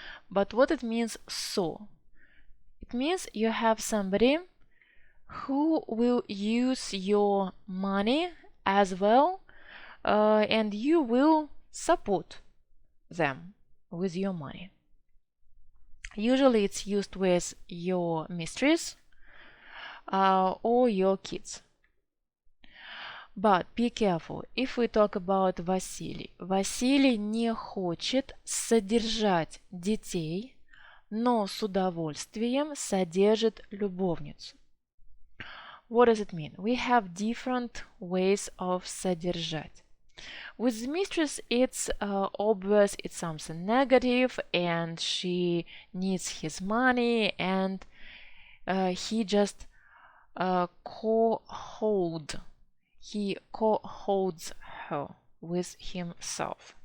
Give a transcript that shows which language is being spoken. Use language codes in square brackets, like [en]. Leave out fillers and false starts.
[en] But what it means so? It means you have somebody who will use your money as well, and you will support them with your money. Usually it's used with your mistress or your kids. But be careful, if we talk about Василий. [ru] Василий не хочет содержать детей, но с удовольствием содержит любовницу. [en] What does it mean? We have different ways of содержать. With the mistress, it's obvious it's something negative and she needs his money and he just he co-holds her with himself.